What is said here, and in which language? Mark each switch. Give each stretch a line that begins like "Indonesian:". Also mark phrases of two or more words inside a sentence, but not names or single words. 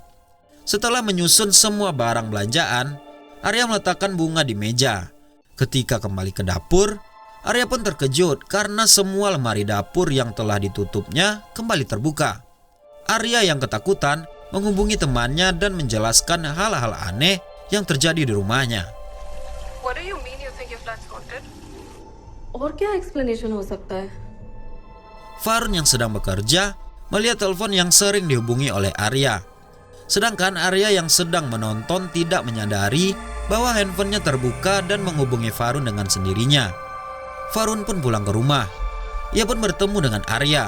Indonesian: Setelah menyusun semua barang belanjaan, Arya meletakkan bunga di meja. Ketika kembali ke dapur, Arya pun terkejut karena semua lemari dapur yang telah ditutupnya kembali terbuka. Arya yang ketakutan menghubungi temannya dan menjelaskan hal-hal aneh yang terjadi di rumahnya.
English: What do you mean you think your flat's haunted?
Hindi: और क्या explanation हो सकता है?
Indonesian: Farun yang sedang bekerja melihat telepon yang sering dihubungi oleh Arya. Sedangkan Arya yang sedang menonton tidak menyadari bahwa handphonenya terbuka dan menghubungi Farun dengan sendirinya. Farun pun pulang ke rumah. Ia pun bertemu dengan Arya.